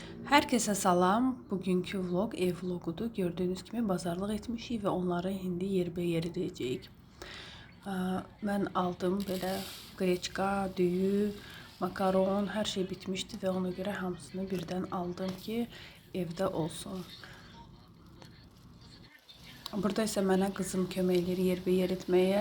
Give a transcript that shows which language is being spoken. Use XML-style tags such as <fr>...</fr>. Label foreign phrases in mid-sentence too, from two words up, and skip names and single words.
<az>Herkese salam. Bugünkü vlog ev vlogudur.</az> <tr>Gördüğünüz gibi</tr> <az>bazarlıq etmişik ve onları indi yerbəyer edəcəyik. Mən aldım belə qreçka, düyü, makaron, hər şey bitmişdi ve ona göre hamısını birdən aldım ki evdə olsun. Burada isə mənə qızım kömək edir yerbəyer etməyə.</az>